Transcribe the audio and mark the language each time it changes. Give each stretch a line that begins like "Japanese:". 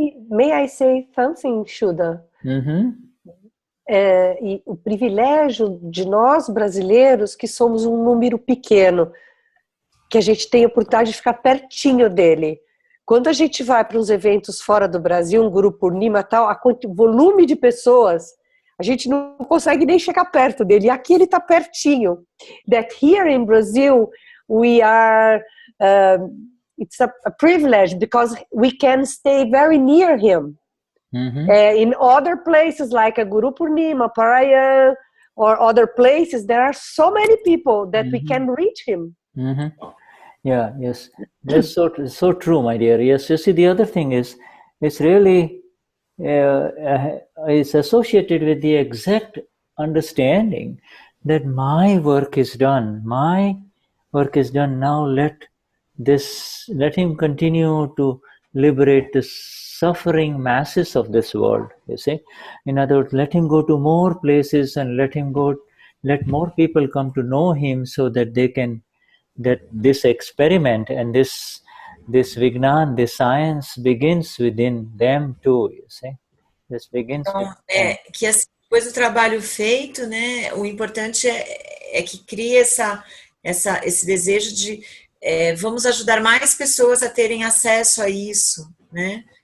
English: May I say something, Shuddha?
Portuguese: E o privilégio de nós brasileiros, que somos um número pequeno, que a gente tem a oportunidade de ficar pertinho dele. Quando a gente vai para uns eventos fora do Brasil, um grupo Purnima tal, o volume de pessoas, a gente não consegue nem chegar perto dele. E aqui ele está pertinho.
English: That here in Brazil, we are, it's a privilege because we can stay very near him. In other places like a Guru Purnima, Parayan, or other places, there are so many people that we can reach him. Yeah, yes, that's so true, my dear. Yes, you see, the other thing is, it's really, it's associated with the exact understanding that my work is done. My work is done. Now let him continue to liberate the suffering masses of this world, you see. In other words, let him go to more places and let more people come to know him so that that this experiment and this Vignan, this science begins within them too, you see. This begins
Portuguese: então, que assim, depois do trabalho feito, né, o importante é que cria esse desejo de vamos ajudar mais pessoas a terem acesso a isso, né?